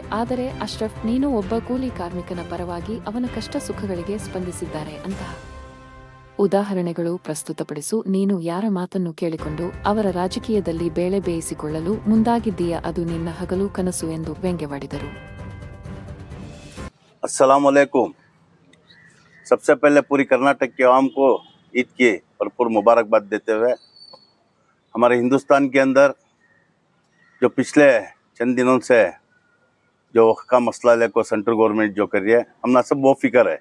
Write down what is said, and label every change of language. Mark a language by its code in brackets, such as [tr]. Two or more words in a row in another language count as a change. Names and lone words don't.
[kn] ಆದರೆ ಅಶ್ರಫ್, ನೀನು ಒಬ್ಬ ಕೂಲಿ ಕಾರ್ಮಿಕನ ಪರವಾಗಿ ಅವನ ಕಷ್ಟ ಸುಖಗಳಿಗೆ ಸ್ಪಂದಿಸಿದ್ದಾರೆ ಅಂತ ಉದಾಹರಣೆಗಳು ಪ್ರಸ್ತುತಪಡಿಸು. ನೀನು ಯಾರ ಮಾತನ್ನು ಕೇಳಿಕೊಂಡು ಅವರ ರಾಜಕೀಯದಲ್ಲಿ ಬೇಳೆ ಬೇಯಿಸಿಕೊಳ್ಳಲು ಮುಂದಾಗಿದ್ದೀಯಾ? ಅದು ನಿನ್ನ ಹಗಲು ಕನಸು ಎಂದು ವ್ಯಂಗ್ಯವಾಡಿದರು. [ar] السلام عليكم. [hi] सबसे पहले पूरी कर्नाटक के आवाम को ईद की भरपूर मुबारकबाद देते हुए, हमारे हिंदुस्तान के अंदर जो पिछले चंद दिनों से जो वक्फ का मसला लेकर [en] central government [hi] जो कर रही है, हमना सब वो फिक्र है।